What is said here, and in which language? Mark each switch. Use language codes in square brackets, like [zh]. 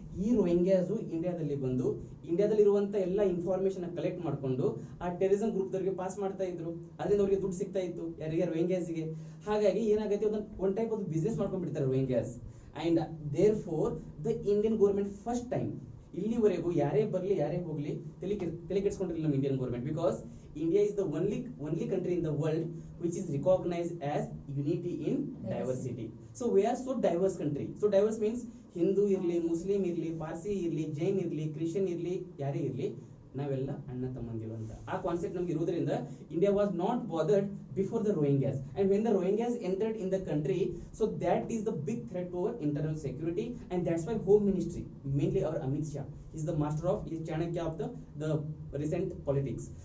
[kn] ಈ ರೋಹಿಂಗ್ಯಾಸ್ ಇಂಡಿಯಾದಲ್ಲಿ ಬಂದು ಇಂಡಿಯಾದಲ್ಲಿರುವಂತ ಎಲ್ಲ ಇನ್ಫಾರ್ಮೇಶನ್ ಕಲೆಕ್ಟ್ ಮಾಡ್ಕೊಂಡು ಆ ಟೆರರಿಸಂ ಗ್ರೂಪ್ ದವರಿಗೆ ಪಾಸ್ ಮಾಡ್ತಾ ಇದ್ರು. ಅದರಿಂದ ಅವ್ರಿಗೆ ದುಡ್ಡು ಸಿಗ್ತಾ ಇತ್ತು, ಯಾರಿಗೆ? ರೋಹಿಂಗ್ಯಾಸ್ಗೆ. ಹಾಗಾಗಿ ಏನಾಗುತ್ತೆ, [en] one type of business [kn] ಮಾಡ್ಕೊಂಡ್ಬಿಡ್ತಾರೆ ರೋಹಿಂಗ್ಯಾಸ್. [en] and therefore the Indian government first time [kn] ಇಲ್ಲಿವರೆಗೂ ಯಾರೇ ಬರ್ಲಿ ಯಾರೇ ಹೋಗ್ಲಿ ತಲೆ ಕೆಡಿಸ್ಕೊಂಡಿರಲಿಲ್ಲ ನಮ್ಮ Indian government. Because [en] India is the only country in the world which is recognized as unity in diversity. So we are so diverse country. So diverse means [kn] Hindu ಇರಲಿ, Muslim ಇರಲಿ, ಪಾರ್ಸಿ ಇರಲಿ, ಜೈನ್ ಇರಲಿ, ಕ್ರಿಶ್ಚಿಯನ್ ಇರಲಿ, ಯಾರೇ ಇರಲಿ, ನಾವೆಲ್ಲ ಅಣ್ಣ ತಮ್ಮಂದಿರು ಅಂತ ಆ ಕಾನ್ಸೆಪ್ಟ್ ನಮ್ಗೆ ಇರೋದ್ರಿಂದ [en] India was not bothered before the Rohingyas, and when the Rohingyas entered in the country, so that is the big threat to our internal security, and that's why home ministry, mainly our Amit Shah is the master of, is Chanakya of the recent politics.